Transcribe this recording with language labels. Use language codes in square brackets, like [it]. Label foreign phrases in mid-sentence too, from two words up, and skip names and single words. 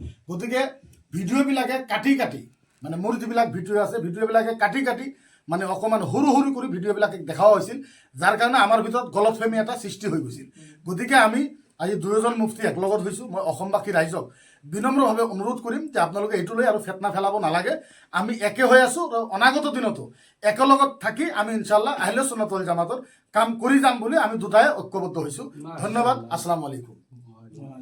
[as] গতিকে ভিডিঅ'বিলাকে কাটি মানে মোৰ যিবিলাক ভিডিঅ' আছে, ভিডিঅ'বিলাকে কাটি মানে অকণমান সৰু কৰি ভিডিঅ'বিলাকে দেখাও হৈছিল, যাৰ কাৰণে আমাৰ ভিতৰত গলতফেমি এটা সৃষ্টি হৈ গৈছিল। গতিকে আমি আজি দুয়োজন মুফতি একলগত হৈছোঁ। মই অসমবাসী ৰাইজক বিনম্ৰভাৱে অনুৰোধ কৰিম যে আপোনালোকে এইটো লৈ আৰু ফেটনা ফেলাব নালাগে। আমি একে হৈ আছোঁ, অনাগত দিনতো একেলগত থাকি আমি ইনশাআল্লাহ [ar] أهل السنة والجماعة [as] কাম কৰি যাম বুলি আমি দুটাই ঐক্যবদ্ধ হৈছোঁ। ধন্যবাদ। [ar] السلام عليكم.